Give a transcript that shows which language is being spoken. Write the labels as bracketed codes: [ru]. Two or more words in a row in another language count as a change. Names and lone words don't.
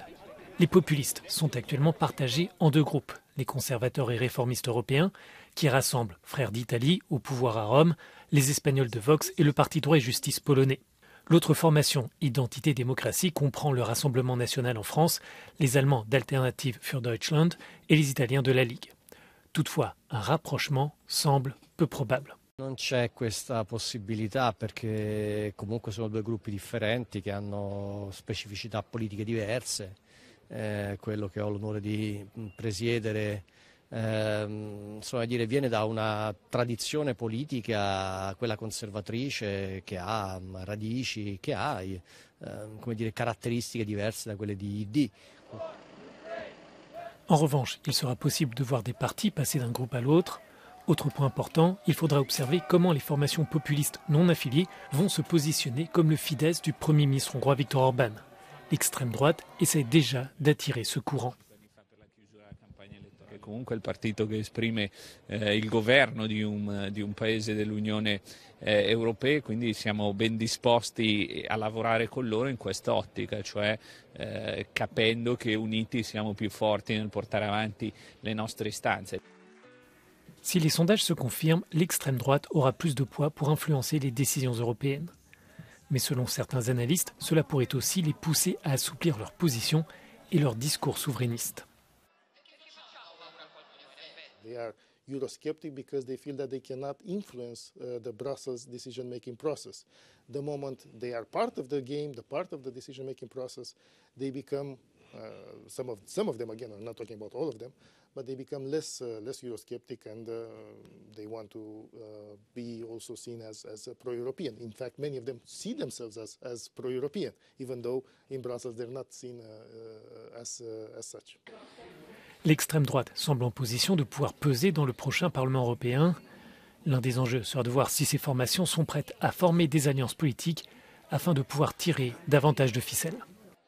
[fr] Les populistes sont actuellement partagés en deux groupes, les conservateurs et réformistes européens, qui rassemblent Frères d'Italie au pouvoir à Rome, les Espagnols de Vox et le Parti droit et justice polonais. L'autre formation, Identité démocratie, comprend le Rassemblement national en France, les Allemands d'Alternative für Deutschland et les Italiens de la Ligue. Toutefois, un rapprochement semble peu probable. [it] Non c'è questa possibilità perché comunque sono due gruppi differenti che hanno specificità politiche diverse. Quello che ho l'onore di presiedere viene da una tradizione politica, quella conservatrice, che ha radici, che ha caratteristiche diverse da quelle di ID. [fr] En revanche, il sera possible de voir des partis passer d'un groupe à l'autre. Autre point important, il faudra observer comment les formations populistes non affiliées vont se positionner comme le Fidesz du Premier ministre hongrois Viktor Orban. L'extrême droite essaie déjà d'attirer ce courant. [it] Comunque il partito che esprime il governo di un paese dell'Unione Europea, quindi siamo ben disposti a lavorare con loro in quest'ottica, cioè capendo che uniti siamo più forti nel portare avanti le nostre istanze. [fr] Si les sondages se confirment, l'extrême droite aura plus de poids pour influencer les décisions européennes. Mais selon certains analystes, cela pourrait aussi les pousser à assouplir leur position et leur discours souverainiste. [en] They are Eurosceptic because they feel that they cannot influence the Brussels decision-making process. The moment they are part of the game, the part of the decision-making process, they become some of them, again, I'm not talking about all of them, but they become less Eurosceptic, and they want to be also seen as pro-European. In fact, many of them see themselves as pro-European, even though in Brussels they're not seen as such. [fr] L'extrême droite semble en position de pouvoir peser dans le prochain Parlement européen. L'un des enjeux sera de voir si ces formations sont prêtes à former des alliances politiques afin de pouvoir tirer davantage de ficelles.